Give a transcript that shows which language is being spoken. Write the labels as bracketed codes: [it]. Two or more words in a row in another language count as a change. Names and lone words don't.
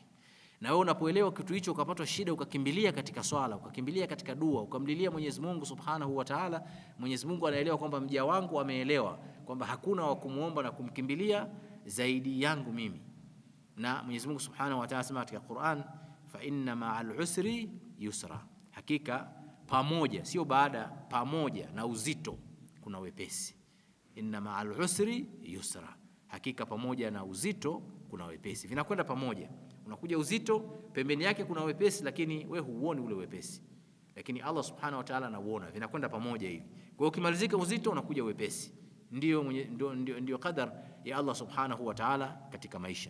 [sw] Na wewe unapoelewa kitu hicho, ukapata shida, ukakimbilia katika swala, ukakimbilia katika dua, ukamlilia Mwenyezi Mungu [ar] سبحانه وتعالى, [sw] Mwenyezi Mungu anaelewa kwamba mja wangu ameelewa kwamba hakuna wa kumuomba na kumkimbilia zaidi yangu mimi. Na Mwenyezi Mungu [ar] سبحانه وتعالى [sw] sema katika Qur'an, [ar] فإن مع العسر يسرا, [sw] hakika pamoja, sio baada, pamoja na uzito kuna wepesi. [ar] إن مع العسر يسرا, [sw] hakika pamoja na uzito kuna wepesi. Vinakwenda pamoja. Unakuja uzito, pembeni yake kuna wepesi, lakini we huuoni ule wepesi, lakini Allah [ar] سبحانه وتعالى [sw] anauona. Vinakwenda pamoja hivi. Kwa hiyo ukimalizika uzito unakuja wepesi. Ndio qadar ya Allah [ar] سبحانه وتعالى [sw] katika maisha.